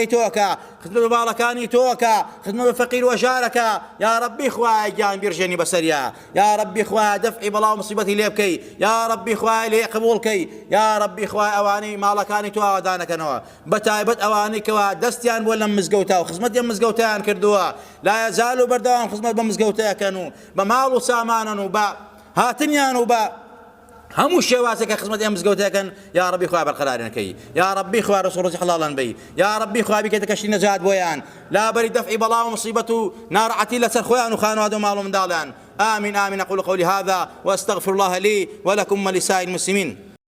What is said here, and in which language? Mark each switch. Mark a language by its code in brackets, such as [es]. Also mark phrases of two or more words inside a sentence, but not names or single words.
[ckb] تۆکە خزمەت بە باڵەکانی تۆکە خزمەت بە فەقیر و ژارەکە [ar] یا ربی [ckb] خوایە گیان بیرژێنی بەسەریا [ar] یا ربی [ckb] خوایە دەفعی بەڵاو مصیبەتی لێ بکەی [ar] یا ربی [ckb] خوایە لێ قبوڵ کەی [ar] یا ربی [ckb] خوایە ئەوانەی ماڵەکانی تۆ ئاوادانەکەنەوە بەتایبەت ئەوانەی کەوا دەستیان بۆ لەم مزگەوتە و خزمەتیان مزگەوتیان کردووە [ar] لا یەزال [ckb] و بەردەوام خزمەت بە مزگەوتەکەن و بە ماڵ و سامانن و بە هاتنیان و بە همو شێوازێکە خزمەت ئێمە مزگەوتەکەن [ar] یا ربی [ckb] خوا بەرقەرارێنەکەی [ar] یا ربی [ckb] خوا ڕزق و ڕۆزی حەڵاڵان بی یا ربی خوا بیکەیتە کەشتی نەجات بۆیان لا بەری دەفعی بەڵاو و مصیبەت و ناڕەحەتی لەسەر خۆیان و خانەوادە و ماڵ و منداڵیان [ar] آمين آمين أقول قولي هذا وأستغفر الله لي ولكم ولسائر المسلمين